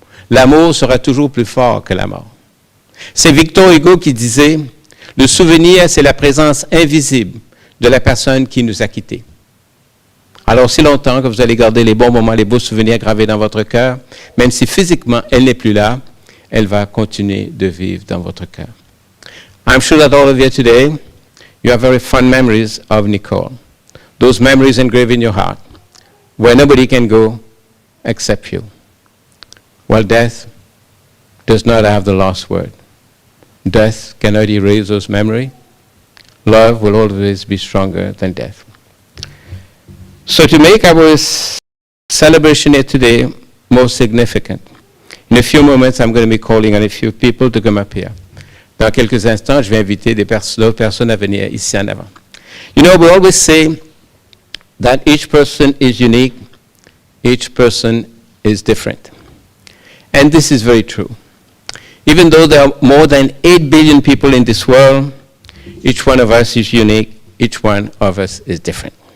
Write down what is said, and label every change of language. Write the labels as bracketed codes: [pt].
[fr] L'amour sera toujours plus fort que la mort. C'est Victor Hugo qui disait « Le souvenir, c'est la présence invisible de la personne qui nous a quittés. » Alors, si longtemps que vous allez garder les bons moments, les beaux souvenirs gravés dans votre cœur, même si physiquement elle n'est plus là, elle va continuer de vivre dans votre cœur. [en] I'm sure that all of you today, you have very fond memories of Nicole. Those memories engraved in your heart, where nobody can go except you. Well, death does not have the last word. Death cannot erase those memories. Love will always be stronger than death. So to make our celebration here today more significant, in a few moments I'm going to be calling on a few people to come up here. [fr] Dans quelques instants, je vais inviter d'autres personnes à venir ici en avant. [en] You know, we always say that each person is unique, each person is different. And this is very true. Even though there are more than 8 billion people in this world, each one of us is unique, each one of us is different.